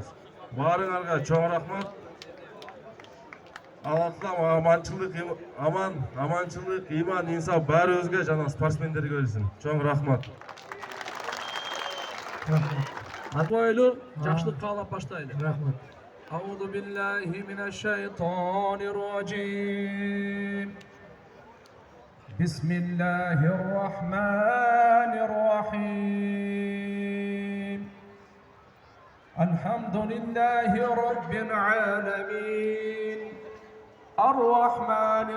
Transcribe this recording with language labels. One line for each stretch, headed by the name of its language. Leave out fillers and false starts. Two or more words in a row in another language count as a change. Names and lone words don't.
Kyrgyz: Баарыңарга чоң рахмат. Алла Таала аманчылык, иман, инсап баарыбызга жана спортсмендерге берсин. Чоң рахмат. Атойлу жакшылык каалап баштайлы. Рахмат.
Arabic: أعوذ بالله من الشيطان الرجيم بسم الله الرحمن الرحيم الحمد لله رب العالمين الرحمن